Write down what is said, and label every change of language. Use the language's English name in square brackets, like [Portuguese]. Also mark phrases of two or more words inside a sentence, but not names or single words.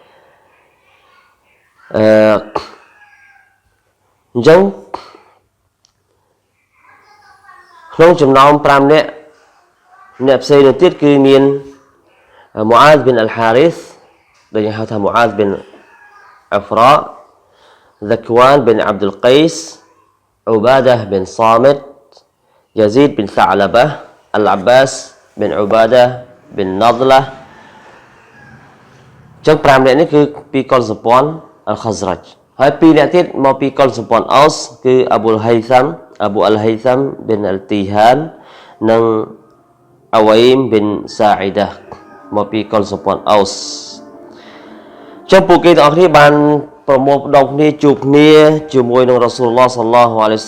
[Khmer] អញ្ចឹងក្នុងចំណោម5នាក់អ្នកផ្សេងទៅទៀតគឺមានមូអាសប៊ីនអលហារីសដែលហៅថាមូអាសប៊ីនអាហ្វរ៉ា ذكوان بن عبد القيس عبادة بن صامت يزيد بن ثعلبة العباس بن عبادة بن نضلة ចឹង5នាក់នេះគឺពីកុលសម្ព័ន្ធ Al-Khazraj ហើយ2នាក់ទៀតមកពីកុលសម្ព័ន្ធ Aus គឺអាប៊ូអល់ហៃសាំ bin Al-Tihan និងអវ៉ៃម bin Sa'ida មកពីកុលសម្ព័ន្ធ Aus ចឹងពួកគេទាំងអស់គ្នាបានប្រមូលផ្ដុំគ្នាជួបគ្នាជាមួយនឹងរ៉ាស៊ូលឡោះសល្លឡោះអាឡៃហ៊ីវ៉ា